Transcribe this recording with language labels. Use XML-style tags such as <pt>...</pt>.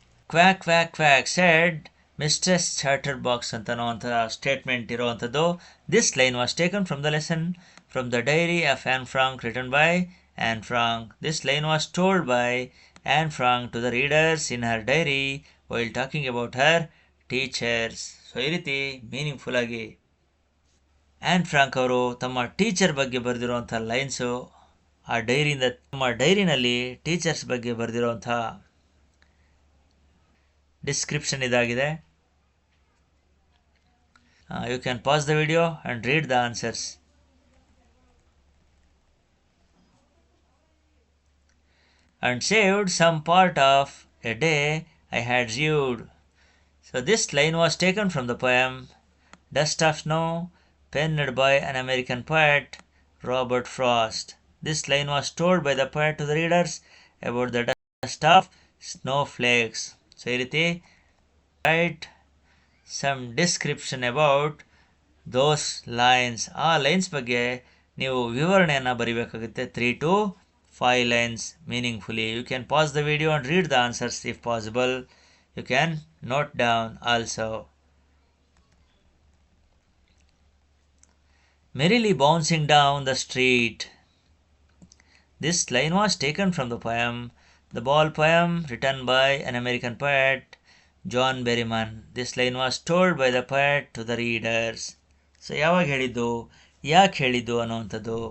<en>Quack, quack, quack said Mistress Chatterbox</en> <kn>ಅಂತನೋ statement ಇರೋವಂಥದ್ದು.</kn> <en>This line was taken from the lesson from the diary of Anne Frank written by Anne Frank. This line was told by Anne Frank to the readers in her diary while talking about her teachers.</en> <kn>So ಈ ರೀತಿ meaningful ಆಗಿ an Frank ಅವರು ತಮ್ಮ teacher ಬಗ್ಗೆ ಬರೆದಿರುವಂಥ lines ಆ ಡೈರಿಯಿಂದ, ತಮ್ಮ ಡೈರಿನಲ್ಲಿ teachers ಬಗ್ಗೆ ಬರೆದಿರುವಂಥ description ಇದಾಗಿದೆ.</kn> <en>You can pause the video and read the answers. And saved some part of a day I had viewed. So this line was taken from the poem Dust of Snow, penned by an American poet, Robert Frost. This line was told by the poet to the readers about the dust of snowflakes. So</en> <kn>ಈ ರೀತಿ</kn> <en>write some description about those lines.</en> <kn>ಆ lines ಬಗ್ಗೆ ನೀವು ವಿವರಣೆಯನ್ನು ಬರಿಬೇಕಾಗುತ್ತೆ.</kn> <en>3 to 5 lines meaningfully. You can pause the video and read the answers if possible. You can note down also. Merrily bouncing down the street. This line was taken from the poem The Ball Poem, written by an American poet, John Berryman. This line was told by the poet to the readers.</en> <kn>So ಯಾವಾಗ ಹೇಳಿದ್ದು, ಯಾಕೆ ಹೇಳಿದ್ದು ಅನ್ನುವಂಥದ್ದು.</kn>